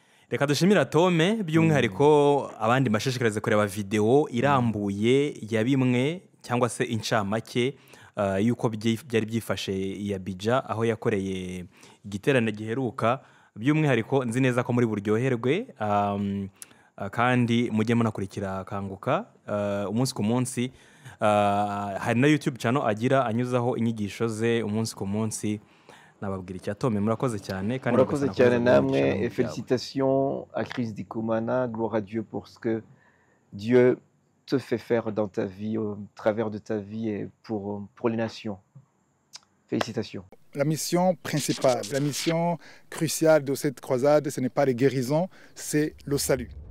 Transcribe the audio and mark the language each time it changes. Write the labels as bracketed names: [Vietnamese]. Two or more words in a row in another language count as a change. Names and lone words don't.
[Kinyarwanda] reka dushimira Tome by'umwihariko abandi bashishikariza kureba video irambuye ya bimwe cyangwa se incamake yuko byari byifashe ya Bija aho yakoreye igiterane giheruka by'umwihariko nzi neza ko muri buryoherwe kandi mujye munakurikira Kanguka umunsi ku munsi hari na [English] YouTube channel [Kinyarwanda] agira anyuzaho inyigisho ze umunsi ku munsi nababwira icya Tome murakoze cyane kandi murakoze cyane namwe [French] et félicitations à Chris Ndikumana, gloire à Dieu pour ce que Dieu te fait faire dans ta vie au travers de ta vie et pour les nations. Félicitations. La mission principale, la mission cruciale de cette croisade, ce n'est pas les guérisons, c'est le salut.